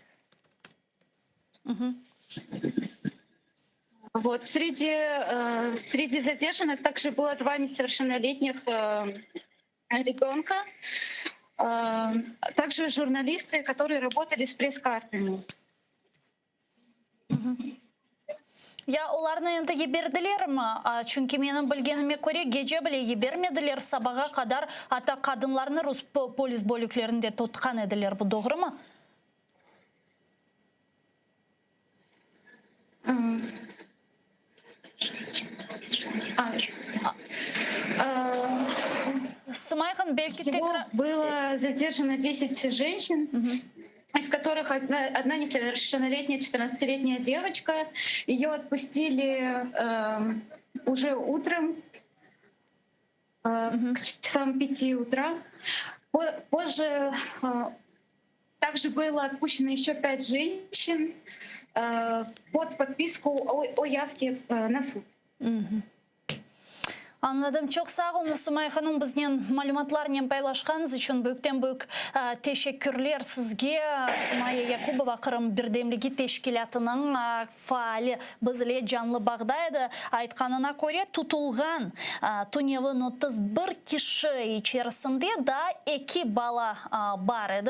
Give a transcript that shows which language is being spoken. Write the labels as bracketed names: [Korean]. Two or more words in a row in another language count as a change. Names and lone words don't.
[Russian] Вот. Среди задержанных также было 2 несовершеннолетних ребенка, также журналисты, которые работали с пресс-картами. [Crimean Tatar] Ya onlarını endi geberdiler mi? Çünkü benim bilgenime göre gece bile gebermediler, sabaha kadar hatta kadınlarını Rus polis bölüklerinde tutkan ediler. Bu doğru mu? Сумайхан, belki [Russian] Всего было задержано 10 женщин, из которых одна несовершеннолетняя 14-летняя девочка. Ее отпустили уже утром, к часам 5 утра. Позже также было отпущено еще 5 женщин под подписку о явке на суд. [Crimean Tatar] Anladım. Çok sağ olun Sumay Hanım. Bizden malumatlarla paylaşkanız için büyükten büyük teşekkürler sizge. Sumay Yakubova Kırım Birdemligi Teşkilatının faali bizle canlı bağdaydı. Aytkanına göre tutulgan Tunyev'in 31 kişi içerisinde da 2 bala var idi.